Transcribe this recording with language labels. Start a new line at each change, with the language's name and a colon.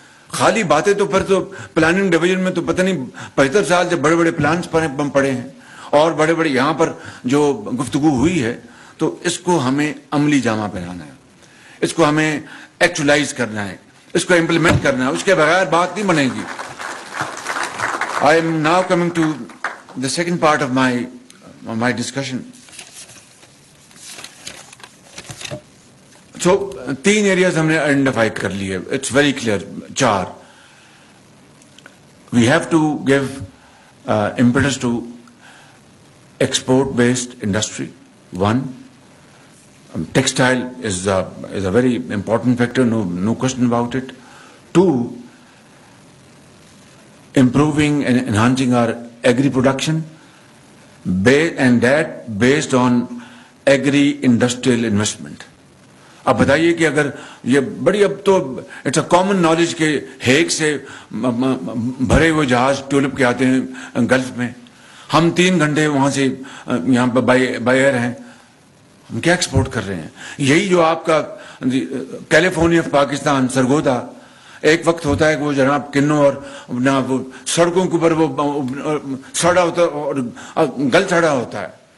Urdu: خالی باتیں تو پھر تو پلاننگ ڈویژن میں تو پتہ نہیں 75 سال سے بڑے بڑے پلانس پڑے ہیں اور بڑے بڑے یہاں پر جو گفتگو ہوئی ہے, تو اس کو ہمیں عملی جامہ پہنانا ہے, اس کو ہمیں ایکچولائز کرنا ہے, اس کو امپلیمنٹ کرنا ہے. اس کے بغیر بات نہیں بنے گی.
English: I am now coming to the second part of my discussion. So 3 areas
Urdu: ہم نے آئیڈینٹیفائی کر لیے.
English: It's very clear. 4. we have to give impetus to export-based industry. One, textile is a very important factor, no question about it. Two, improving and enhancing our agri production, and that based on agri-industrial investment.
Urdu: اب بتائیے کہ اگر یہ بڑی اب تو
English: it's a common knowledge
Urdu: کہ Hague سے بھرے ہوئے جہاز ٹیولپ کے آتے ہیں گلف میں، ہم 3 گھنٹے وہاں سے یہاں پہ بائی ایئر ہیں، ہم کیا ایکسپورٹ کر رہے ہیں؟ یہی جو آپ کا کیلیفورنیا پاکستان سرگودا ایک وقت ہوتا ہے کہ وہ جناب کنوں اور وہ سڑکوں کے اوپر وہ سڑا ہوتا اور گل سڑا ہوتا ہے.